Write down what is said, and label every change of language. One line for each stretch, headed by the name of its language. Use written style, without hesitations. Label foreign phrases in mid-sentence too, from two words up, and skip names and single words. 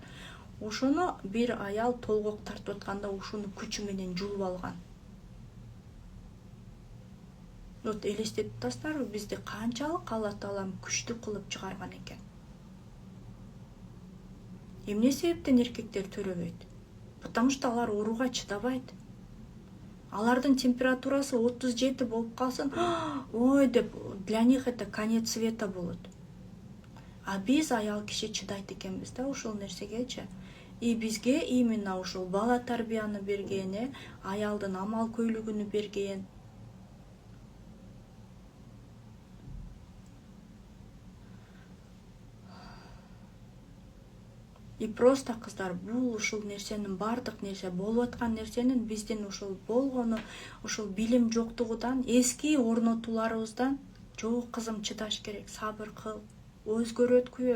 Kyrgyz: Ошону бир аял толгок тартып атканда ушуну күчү менен жулуп алган. Вот элестетип атасыздарбы, бизди канчалык Алла Таалам күчтүү кылып чыгарган экен. Эмне себептен эркектер төрөбөйт?
Russian: Потому что
Kyrgyz: алар ооруга чыдабайт. Алардын температурасы 37 болуп калсын, ой деп,
Russian: для них это конец света болот.
Kyrgyz: А биз аял киши чыдайт экенбиз да ушул нерсегечи. И бизге именно ушул бала тарбияны берген, аялдын амал көйлүгүнү берген.
Russian: И просто,
Kyrgyz: кыздар, бул ушул нерсенин бардык нерсе болуп аткан нерсенин биздин ушул болгону, ушул билим жоктугудан, эски орнотууларыбыздан, жок кызым, чыдаш керек, сабыр кыл, өзгөрөт күйөөң.